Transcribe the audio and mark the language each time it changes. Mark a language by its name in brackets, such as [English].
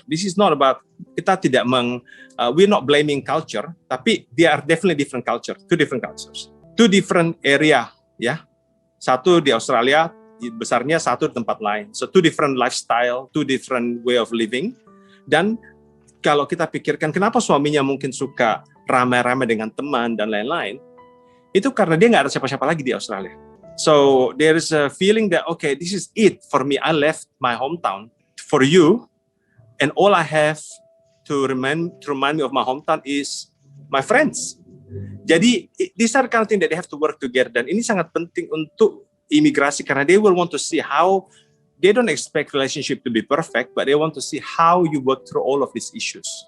[English] This is not about [Indonesian] kita tidak [English] we're not blaming culture, tapi they are definitely different culture, two different cultures, two different area ya. [Indonesian] Satu di Australia besarnya, satu di tempat lain. [English] So two different lifestyle, two different way of living. [Indonesian] Dan kalau kita pikirkan kenapa suaminya mungkin suka ramai-ramai dengan teman dan lain-lain, itu karena dia nggak ada siapa-siapa lagi di Australia. [English] So there is a feeling that okay, this is it for me. I left my hometown for you, and all I have to remind me of my hometown is my friends. Jadi these are kind of thing that they have to work together. [Indonesian] Dan ini sangat penting untuk imigrasi karena [English] they will want to see how they don't expect relationship to be perfect, but they want to see how you work through all of these issues.